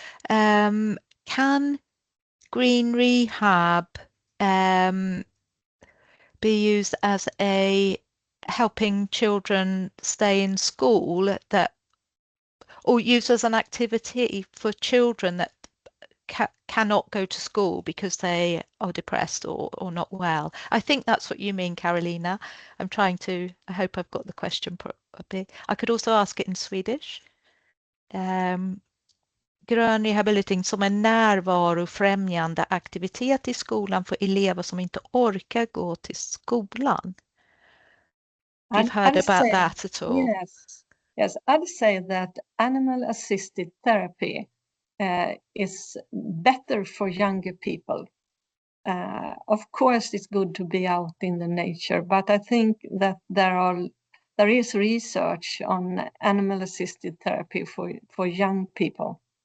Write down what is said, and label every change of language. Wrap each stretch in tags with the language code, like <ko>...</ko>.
<en>Can Green Rehab be used as a helping children stay in school, or used as an activity for children that cannot go to school because they are depressed or not well? I think that's what you mean, Carolina. I hope I've got the question a bit. I could also ask it in Swedish.</en> <sv>Grön rehabilitering som en närvarofrämjande aktivitet i skolan för elever som inte orkar gå till skolan.</sv> <en>You've heard about that at all? Yes, I'd say that animal-assisted therapy is better for younger people. Of course, it's good to be out in the nature, but I think that there is research on animal-assisted therapy for young people.</en>